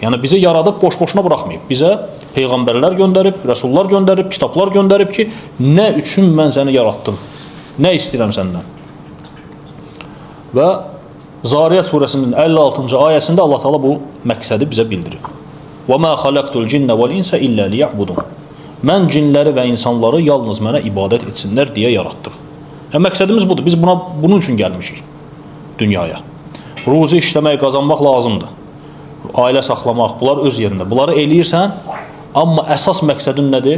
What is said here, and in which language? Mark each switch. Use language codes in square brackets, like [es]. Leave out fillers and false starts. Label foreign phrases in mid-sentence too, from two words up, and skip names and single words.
[az] Yəni bizi yaradıb boş-boşuna buraxmayıb. Bizə peyğəmbərlər göndərib, rəsullar göndərib, kitablar göndərib ki, nə üçün mən səni yaratdım? Nə istəyirəm səndən? Və Zariyat surəsinin 56-cı ayəsində Allah Teala bu məqsədi bizə bildirib. [ar] وَمَا خَلَقْتُ الْجِنَّ وَالْإِنْسَ إِلَّا لِيَعْبُدُونَ. [az] Mən cinləri və insanları yalnız mənə ibadət etsinlər deyə yaratdım. Məqsədimiz budur. Biz bunun üçün gəlmişik dünyaya. Ruzi işləmək, qazanmaq lazımdır. Ailə saxlamaq, bunlar öz yerində. Bunları eləyirsən, amma əsas məqsədin nədir?